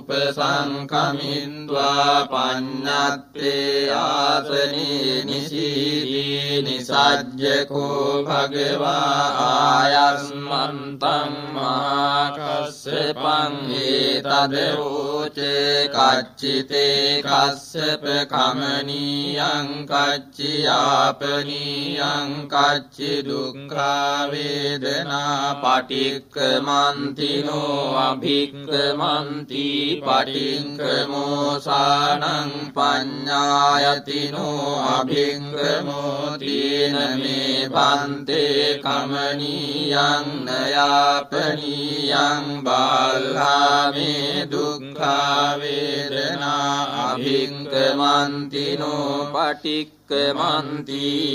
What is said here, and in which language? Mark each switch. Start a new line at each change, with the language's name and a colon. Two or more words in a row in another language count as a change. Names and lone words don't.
Pali: උපසංකමින්ද්වා පඤ්ඤත්තේ ආසනේ නිසීදී නිසජ්ජකෝ භගවා ආයස්මන්තං මහා කස්සපං ඒතදෝචේ කච්චිතේ කස්සප කමනීයං කච්චියාපනීයං කච්චි දුක්ඛා වේදනා පටික්ඛමන්තිනෝ අභික්ඛමන්ති පටික්ඛමෝසානං පඤ්ඤායතිනෝ අභික්ඛමෝ තීන මේ පන්තේ කමනීයං නයාපනීයං බාල්හාමේ දුක්ඛා වේදනා අභික්ඛමන්තිනෝ පටික්ඛමන්ති